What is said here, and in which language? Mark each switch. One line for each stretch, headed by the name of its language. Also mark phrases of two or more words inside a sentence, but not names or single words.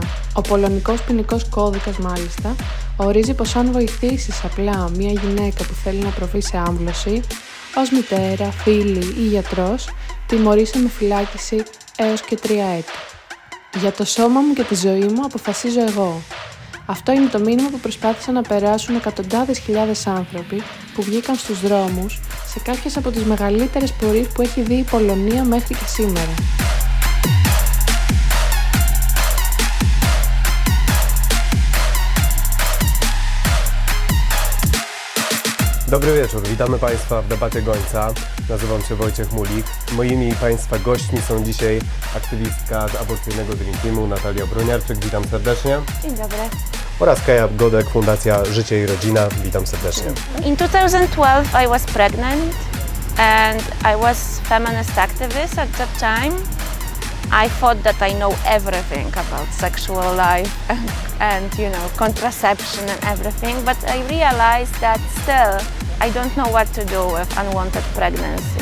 Greek: Ο πολωνικός ποινικός κώδικας, μάλιστα, ορίζει πως αν βοηθήσεις απλά μία γυναίκα που θέλει να προβεί σε άμβλωση, ως μητέρα, φίλη ή γιατρός, τιμωρείσαι με φυλάκιση έως και 3 έτη. Για το σώμα μου και τη ζωή μου αποφασίζω εγώ. Αυτό είναι το μήνυμα που προσπάθησαν να περάσουν εκατοντάδες χιλιάδες άνθρωποι που βγήκαν στους δρόμους σε κάποιες από τις μεγαλύτερες πορείες που έχει δει η Πολωνία μέχρι και σήμερα.
Polish: Dobry wieczór, witamy Państwa w debacie Gońca. Nazywam się Wojciech Mulik. Moimi i Państwa gośćmi są dzisiaj aktywistka z aborcyjnego Dream Teamu Natalia Broniarczyk, witam serdecznie. Dzień dobry. Oraz Kaja Godek, Fundacja Życie i Rodzina, witam serdecznie.
English: In 2012 I was pregnant and I was feminist activist at that time. I thought that I know everything about sexual life and contraception and everything, but I realized that still I don't know what to do with unwanted pregnancy.